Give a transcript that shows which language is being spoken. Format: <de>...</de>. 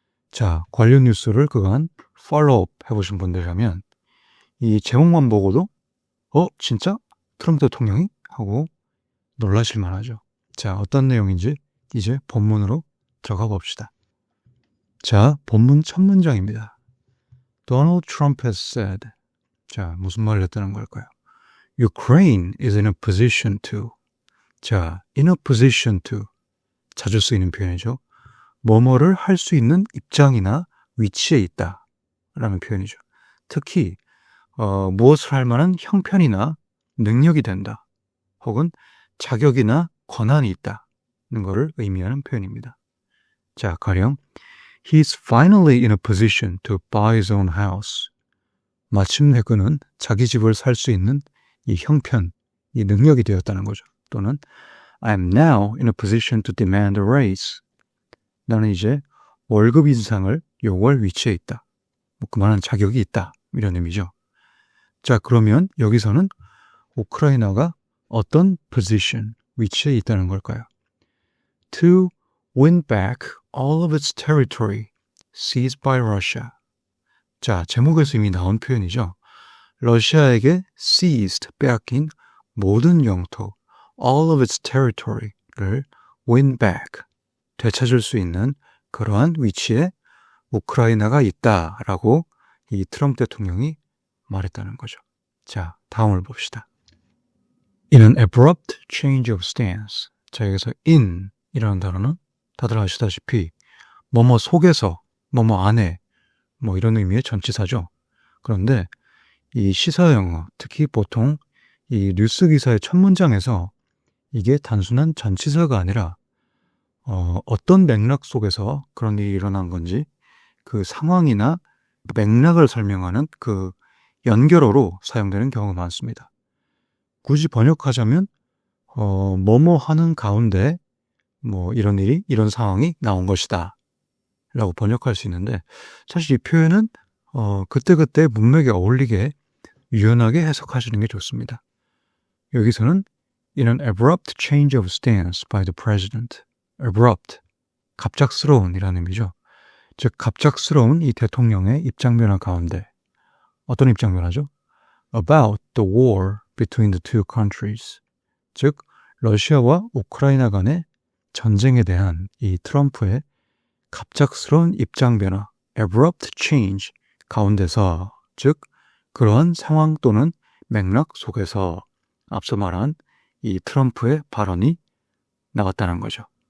<ko>자, 관련 뉴스를 그간 팔로우업 해보신 분들이라면 이 제목만 보고도 진짜? 트럼프 대통령이? 하고 놀라실 만하죠. 자, 어떤 내용인지 이제 본문으로 들어가 봅시다. 자, 본문 첫 문장입니다.</ko> <en>Donald Trump has said.</en> <ko>자, 무슨 말을 했다는 걸까요?</ko> <en>Ukraine is in a position to.</en> <ko>자,</ko> <en>in a position to.</en> <ko>자주 쓰이는 표현이죠. 뭐뭐를 할 수 있는 입장이나 위치에 있다 라는 표현이죠. 특히 무엇을 할 만한 형편이나 능력이 된다 혹은 자격이나 권한이 있다는 것을 의미하는 표현입니다. 자, 가령</ko> <en>He's finally in a position to buy his own house.</en> <ko>마침내 그는 자기 집을 살 수 있는 이 형편, 이 능력이 되었다는 거죠. 또는</ko> <en>I'm now in a position to demand a raise.</en> <ko>나는 이제 월급 인상을 요구할 위치에 있다. 그만한 자격이 있다. 이런 의미죠. 자, 그러면 여기서는 우크라이나가 어떤 position, 위치에 있다는 걸까요?</ko> <en>To win back all of its territory seized by Russia.</en> <ko>자, 제목에서 이미 나온 표현이죠. 러시아에게 seized, 빼앗긴 모든 영토,</ko> <en>all of its territory</en> <ko>를 win back, 되찾을 수 있는 그러한 위치에 우크라이나가 있다라고 이 트럼프 대통령이 말했다는 거죠. 자, 다음을 봅시다.</ko> <en>In an abrupt change of stance.</en> <ko>자, 여기서 in 이라는 단어는 다들 아시다시피 뭐뭐 속에서, 뭐뭐 안에 뭐 이런 의미의 전치사죠. 그런데 이 시사 영어, 특히 보통 이 뉴스 기사의 첫 문장에서 이게 단순한 전치사가 아니라 어떤 맥락 속에서 그런 일이 일어난 건지 그 상황이나 맥락을 설명하는 그 연결어로 사용되는 경우가 많습니다. 굳이 번역하자면 뭐뭐 하는 가운데 뭐 이런 일이, 이런 상황이 나온 것이다 라고 번역할 수 있는데, 사실 이 표현은 그때그때 문맥에 어울리게 유연하게 해석하시는 게 좋습니다. 여기서는</ko> <en>In an abrupt change of stance by the president.</en> <ko>abrupt, 갑작스러운 이라는 의미죠. 즉 갑작스러운 이 대통령의 입장 변화 가운데 어떤 입장 변화죠?</ko> <en>About the war between the two countries.</en> <ko>즉 러시아와 우크라이나 간의 전쟁에 대한 이 트럼프의 갑작스러운 입장 변화,</ko> <en>abrupt change</en> <ko>가운데서, 즉 그러한 상황 또는 맥락 속에서 앞서 말한 이 트럼프의 발언이 나왔다는 거죠.</ko>